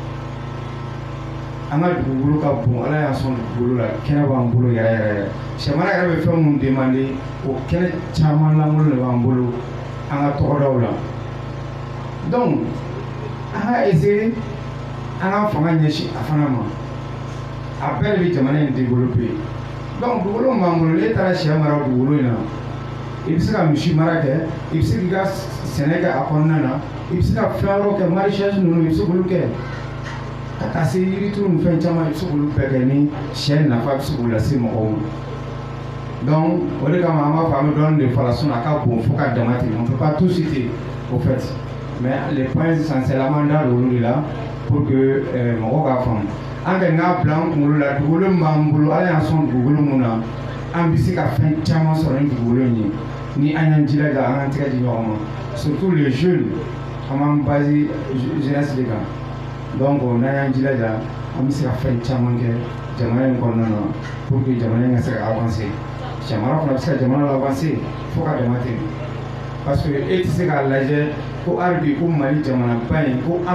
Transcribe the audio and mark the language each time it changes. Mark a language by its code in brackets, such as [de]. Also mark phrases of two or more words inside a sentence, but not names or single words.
[bm] an ka dugukolo ka bon ala y'a sɔn dugukolo la kɛnɛ b'an bolo yɛrɛ yɛrɛ sɛ mara yɛrɛ bɛ fɛn mun demander o kɛnɛ caman lankolon de b'an bolo an ka tɔgɔdaw la donc an ka essayer an ka fanga ɲɛsin a fana ma a bɛɛ de bɛ jamana in [fr] développer donc [bm] dugukolo min b'an bolo n'e taara sɛ mara dugukolo in na i bɛ se ka misi mara kɛ i bɛ se k'i ka sɛnɛ kɛ a kɔnɔna na i bɛ se ka fɛn wɛrɛw kɛ maraîchage ninnu i bɛ se k'olu kɛ ka taa se yirituru ni fɛn caman i bɛ se k'olu bɛɛ kɛ ni sɛ nafa bɛ se k'o lase mɔgɔw ma donc o de kama an b'a fɔ an bɛ dɔɔnin de fara sinon a ka bon fo ka dama tɛmɛ [fr] on ne peut pas tout citer au fait mais les points essentiels [bm] an b'an da don olu de la pour que mɔgɔw k'a faamu an kɛ n'a bila an kunkolo la dugukolo min b'an bolo ala y'an sɔn dugukolo mun na an bɛ se ka fɛn caman sɔrɔ ni dugukolo in ye ni an y'an jilaja an k'an tɛgɛ di ɲɔgɔn ma [fr] surtout les jeunes [bm] an b'an [fr] base jeunesse [bm] de kan donc n'an y'an jilaja an bɛ se ka fɛn caman kɛ jamana in kɔnɔna na [fr] pour que [bm] jamana in ka se ka avancer sɛ mara fana bɛ se ka jamana la avancer fo ka dama tɛmɛ [fr] parce que [bm] e tɛ se k'a lajɛ ko hali bi ko Mali jamana ba in ko an